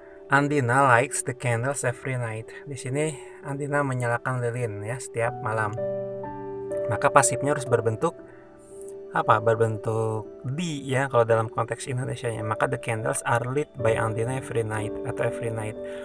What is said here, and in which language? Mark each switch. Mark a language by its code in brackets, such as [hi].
[en] Andina likes the candles every night. [id] Di sini Andina menyalakan lilin ya setiap malam. Maka pasifnya harus berbentuk apa? Berbentuk di ya kalau dalam konteks Indonesianya. [en] Maka the candles are lit by Andina every night atau every night.